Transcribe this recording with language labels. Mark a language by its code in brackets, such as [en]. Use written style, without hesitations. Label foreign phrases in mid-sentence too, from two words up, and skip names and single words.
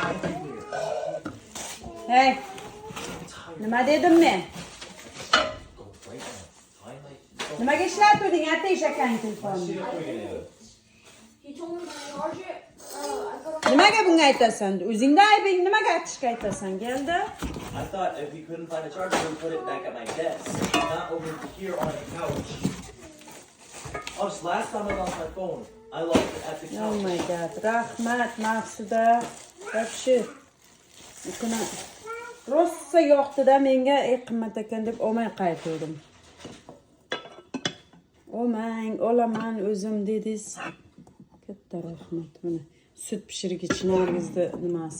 [uz] Hey. Nima dedim men? Nimaga ishlatding, atish akang telefonni? Nimaga bunga aytasan? O'zingda aybing nimaga aytishga aytasan? Keldi? [en] I thought if we couldn't find a charger, we'd put it back at my desk, not over here on the couch. Oh, just last time I lost my phone, I lost it at the couch. Oh my god. [uz] Rahmat, Maqsuda. Вообще. Buni rosa yoqdi-da menga, qimmat ekan deb olmay qaytdim. Olaman o'zim dedingiz. Katta rahmat. Mana sut pishirgichi Nargizda nimasi?